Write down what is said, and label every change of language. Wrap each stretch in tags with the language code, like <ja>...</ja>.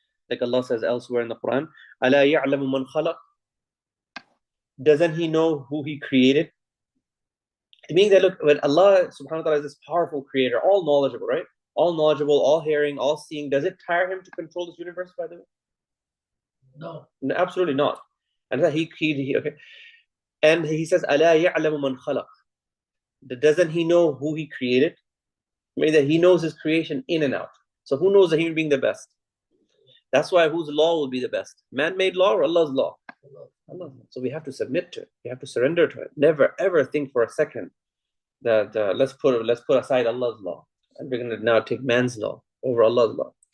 <en>Like Allah says elsewhere in the Quran,</en> <ar>أَلَا يَعْلَمُ مَنْ خَلَقَ.</ar> <en>Doesn't He know who He created? It means that look, when Allah subhanahu wa ta'ala is this powerful creator, all knowledgeable, right? All knowledgeable, all hearing, all seeing. Does it tire Him to control this universe, by the way? No. No, absolutely not. And that He okay. And He says,</en> <ar>أَلَا يَعْلَمُ مَنْ خَلَقَ.</ar> <en>Doesn't He know who He created? I mean that He knows His creation in and out. So who knows that He being the best? That's why whose law will be the best? Man-made law or Allah's law? Allah. So we have to submit to it. We have to surrender to it. Never ever think for a second that let's put aside Allah's law and we're going to now take man's law over Allah's law.</en>